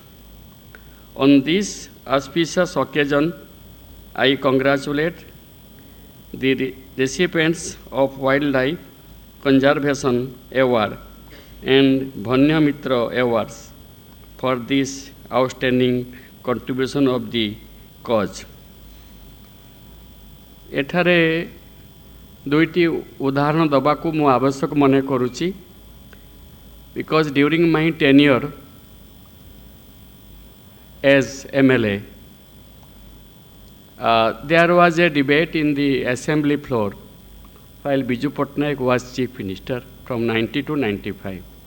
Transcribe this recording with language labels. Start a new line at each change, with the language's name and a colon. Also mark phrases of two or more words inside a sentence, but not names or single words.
English: On this auspicious occasion, I congratulate the recipients of Wildlife Conservation Award and Bhanya Mitra Awards for this outstanding contribution of the cause.
Odia: ଏଠାରେ ଦୁଇଟି ଉଦାହରଣ ଦେବାକୁ ମୁଁ ଆବଶ୍ୟକ ମନେ କରୁଛି
English: because during my tenure as MLA, there was a debate in the assembly floor while Biju Patnaik was chief minister from 90 to 95.